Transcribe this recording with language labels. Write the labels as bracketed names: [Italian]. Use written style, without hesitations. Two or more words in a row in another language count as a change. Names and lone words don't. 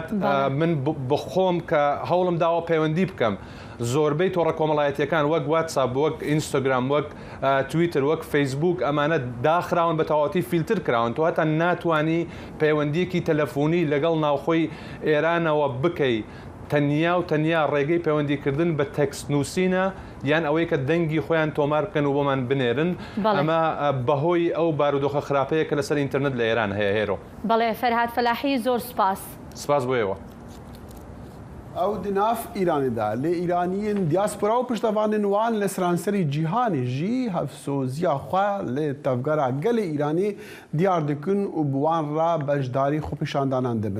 [Central Kurdish] من بخۆم کە هەوڵم داوە پەیوەندی بکەم زۆربەی تۆڕە کۆمەڵایەتیەکان وەک واتساپ وەک ئینستاگرام وەک تویتر وەک فەیسبوک ئەمانە داخراون بە تەواوەتی فیلتر کراون تۆ هەتا ناتوانی پەیوەندیەکی تەلەفۆنی لەگەڵ ناوخۆی ئێرانەوە بکەی تەنیا ڕێگەی پەیوەندیکردن بە تەکست نووسینە یان ئەوەی کە دەنگی خۆیان تۆمار بکەن و بۆمان بنێرن ئەمە بەهۆی ئەو بارودۆخە خراپەیە کە لەسەر ئینتەرنێت لە ئێران هەیە هێرۆ. بەڵێ فەرهاد فەلاحی زۆر سپاس. سپاس بۆیەوە. [Kurdish] ئەو دناف ئیرانیدا لێ ئیرانیین دیاسپۆرا و پشتەوانên wan li seranserî cîhanê jî hevsoziya xwe lê tevgera gelê Îranê diyar dikin û bi wan re beşdarî xwepêşandanan dibin.